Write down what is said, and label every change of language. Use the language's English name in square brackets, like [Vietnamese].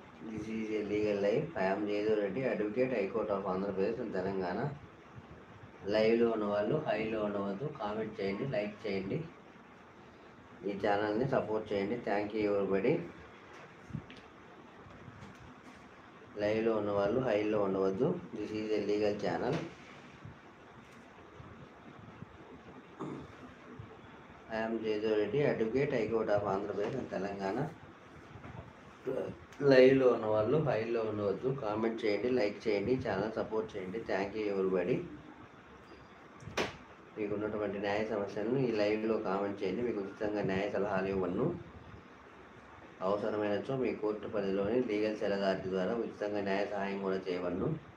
[English] This is a legal live. I am Jaydev Reddy, advocate, High Court of Andhra Pradesh and Telangana. [Telugu] లైవ్లో ఉన్నవాళ్ళు హైలో ఉండవద్దు, comment చేయండి, like చేయండి. ఈ ఛానల్ని సపోర్ట్ చేయండి. [English] Thank you everybody. [Telugu] లైవ్లో ఉన్నవాళ్ళు హైలో ఉండవద్దు. [English] This is a legal channel. I am Jaydev Reddy, advocate, High Court of Andhra Pradesh and Telangana. [Telugu] లైవ్లో ఉన్నవాళ్ళు హైలో ఉండవద్దు, కామెంట్ చేయండి, లైక్ చేయండి, ఛానల్ సపోర్ట్ చేయండి. [English] Thank you everybody. [Telugu] మీకు ఉన్నటువంటి న్యాయ సమస్యలను ఈ లైవ్లో కామెంట్ చేయండి. మీకు ఉచితంగా న్యాయ సలహాలు ఇవ్వను. అవసరమైనచో మీ కోర్టు పరిధిలోని లీగల్ సెల్ అథారిటీ ద్వారా ఉచితంగా న్యాయ సహాయం కూడా చేయవలను.